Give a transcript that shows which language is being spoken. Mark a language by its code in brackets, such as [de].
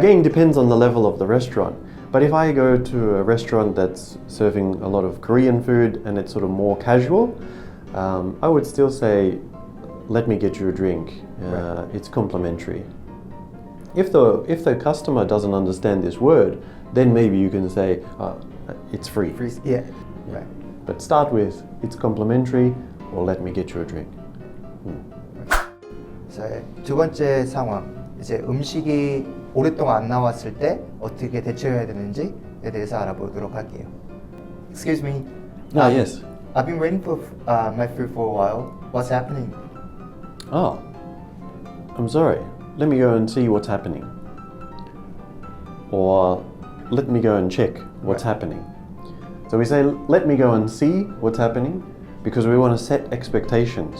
[en] Again, depends on the level of the restaurant. But if I go to a restaurant that's serving a lot of Korean food and it's sort of more casual, I would still say, let me get you a drink. Right. It's complimentary. If the customer doesn't understand this word, then maybe you can say, it's free. Free. Yeah. Right. But start with, it's complimentary, or let me get you a drink. [ko] 자, 두 번째 상황. 이제 음식이 오랫동안 안 나왔을 때 어떻게 대처해야 되는지에 대해서 알아보도록 할게요. [en] Excuse me. Yes. I've been waiting for my food for a while. What's happening? Oh, I'm sorry. Let me go and see what's happening. Or let me go and check what's happening. So we say, let me go and see what's happening because we want to set expectations.